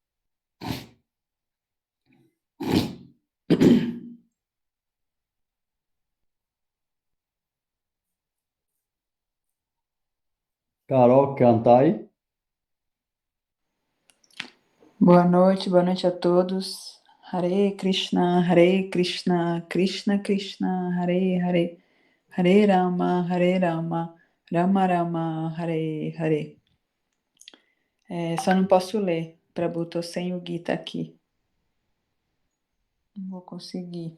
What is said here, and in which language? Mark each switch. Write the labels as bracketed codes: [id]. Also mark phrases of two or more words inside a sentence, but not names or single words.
[pt] Carol, cantar aí? Boa noite a todos. [sa] Hare Krishna, Krishna Krishna, Hare Hare, Hare Rama, Rama Rama, Hare Hare. [pt] Só não posso ler, Prabhu, tô sem o Gita aqui. Não vou conseguir.